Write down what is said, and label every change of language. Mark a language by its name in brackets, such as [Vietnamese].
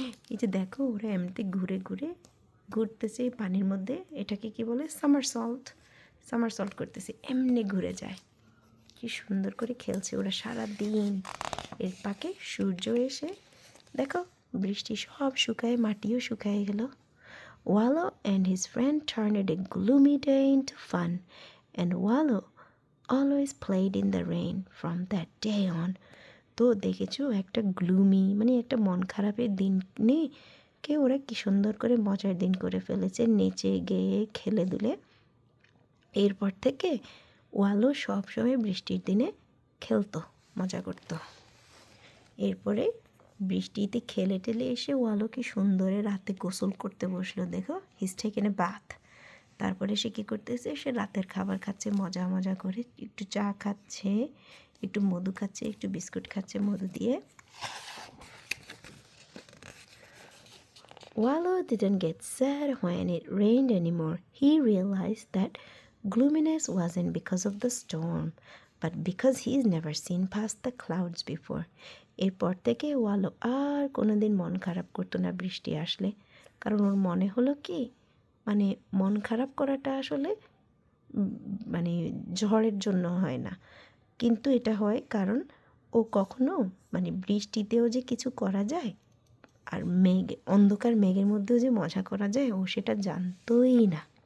[Bangla] এই যে দেখো, ওরা এমনিতে ঘুরে ঘুরে ঘুরতেছে এই পানির মধ্যে, এটাকে কি বলে, সামারসল্ট করতেছে, এমনি ঘুরে যায়। কি সুন্দর করে খেলছে ওরা সারা দিন। এর পাকে সূর্য এসে দেখো বৃষ্টি সব শুকায়, মাটিও শুকায় গেল। [English] Wallow and his friend turned a gloomy day into fun, and Wallow always played in the rain from that day on. [Bangla] তো দেখেছো একটা গ্লুমি মানে একটা মন খারাপের দিনে কে ওরা কি সুন্দর করে মজার দিন করে ফেলেছে, নেচে গেয়ে খেলে দুলে। এরপর থেকে ওয়ালো সবসময় বৃষ্টির দিনে খেলতো, মজা করতো। এরপরে বৃষ্টিতে খেলে টেলে এসে ওয়ালো কি সুন্দরে রাতে গোসল করতে বসলো, দেখো [English] His taken a bath. [Bangla] তারপরে সে কী করতেছে, সে রাতের খাবার খাচ্ছে মজা মজা করে, একটু চা খাচ্ছে, একটু মধু খাচ্ছে, একটু বিস্কুট খাচ্ছে মধু দিয়ে। [English] Wallow didn't get sad when it rained anymore. He realized that gloominess wasn't because of the storm, but because he's never seen past the clouds before. [Bangla] এরপর থেকে ওয়ালো আর কোনো দিন মন খারাপ করতো না বৃষ্টি আসলে, কারণ ওর মনে হলো কি মানে মন খারাপ করাটা আসলে মানে ঝড়ের জন্য হয় না, কিন্তু এটা হয় কারণ ও কখনো মানে বৃষ্টিতেও যে কিছু করা যায় আর অন্ধকার মেঘের মধ্যেও যে মজা করা যায় ও সেটা জানতোই না।